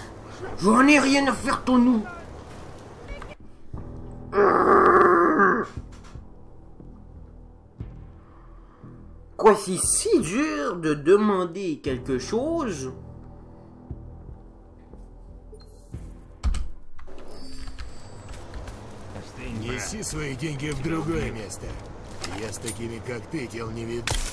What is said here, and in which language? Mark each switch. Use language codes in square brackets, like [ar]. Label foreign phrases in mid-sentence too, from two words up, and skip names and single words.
[fr] J'en ai rien à faire, ton nous. Quoi, c'est si dur de demander quelque chose? [ru] Неси свои деньги в другое место. Я с такими, как ты, дел не видел.